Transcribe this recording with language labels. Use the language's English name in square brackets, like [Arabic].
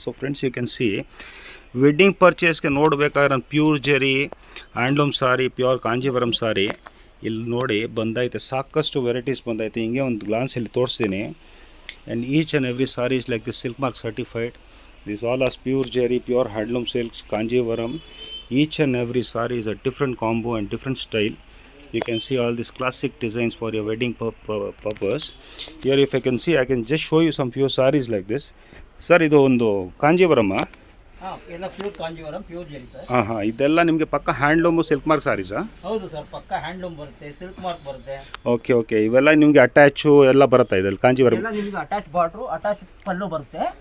[Kannada] So friends, [English] you can see [Kannada] wedding ಪರ್ಚೇಸ್ಗೆ ನೋಡಬೇಕಾದ್ರೆ ನಾನು pure ಜರಿ ಹ್ಯಾಂಡ್ಲೂಮ್ ಸಾರಿ, ಪ್ಯೂರ್ ಕಾಂಜೀವರಂ ಸಾರಿ ಇಲ್ಲಿ ನೋಡಿ ಬಂದೈತೆ. ಸಾಕಷ್ಟು ವೆರೈಟೀಸ್ ಬಂದೈತೆ. ಹಿಂಗೆ ಒಂದು ಗ್ಲಾನ್ಸ್ ಇಲ್ಲಿ ತೋರಿಸ್ತೀನಿ. [English] And each and every sari is like this silk mark certified. This all as pure zari, pure handloom silks, Kanjeevaram. Each and every saree is a different combo and different style. You can see all these classic designs for your wedding purpose. Here if I can see, I can just show you some few sarees like this. [Kannada] Sir, ಇದು ಒಂದು ಕಾಂಜೀವರಂ ಎಲ್ಲ pure Kanjeevaram, pure ಜರಿ sir. ಇದೆಲ್ಲ ನಿಮಗೆ ಪಕ್ಕ handloom silk mark ಸಾರೀಸಾ? ಹೌದು sir, ಪಕ್ಕ handloom ಬರುತ್ತೆ, ಸಿಲ್ಕ್ ಮಾರ್ಕ್ ಬರುತ್ತೆ. ಓಕೆ ಇವೆಲ್ಲ ನಿಮಗೆ ಅಟ್ಯಾಚು ಎಲ್ಲ ಬರುತ್ತೆ ಇದರಲ್ಲಿ ಕಾಂಜೀವರಂ? ಎಲ್ಲ ನಿಮಗೆ ಅಟ್ಯಾಚ್ ಬಾರ್ಡ್ರು, ಅಟ್ಯಾಚ್ ಪಲ್ಲು ಬರುತ್ತೆ.